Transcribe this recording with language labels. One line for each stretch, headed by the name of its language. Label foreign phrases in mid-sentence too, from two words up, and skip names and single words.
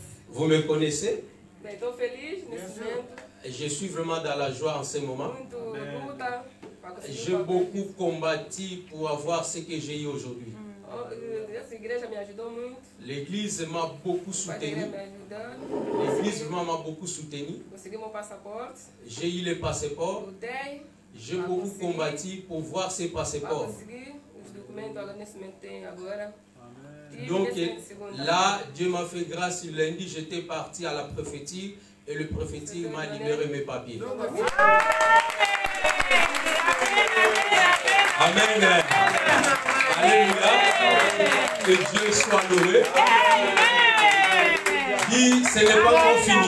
French: Vous me connaissez?
Portuguese: Bem, estou feliz nesse momento.
French: Je suis vraiment dans la joie en ce moment.
Portuguese: Muito luta para conseguir
French: J'ai beaucoup combattu pour avoir ce que j'ai eu aujourd'hui.
Portuguese: Essa igreja me ajudou muito.
French: L'église m'a beaucoup
Portuguese: A
French: soutenu.
Portuguese: igreja me ajudando.
French: L'église vraiment m'a beaucoup soutenu.
Portuguese: Consegui meu passaporte.
French: J'ai eu le passeport.
Portuguese: Lutei
French: J'ai beaucoup combattu pour voir ces
Portuguese: para
French: passeports.
Portuguese: conseguir os documentos. Agora nesse momento tem agora. E
French: Donc
Portuguese: nesse momento, segunda.
French: là, Dieu m'a fait grâce. Lundi, j'étais parti à la prophétie et le prophétique m'a libéré mes papiers. Amen. Alléluia. Que Dieu soit loué. Dis, ce n'est pas encore fini.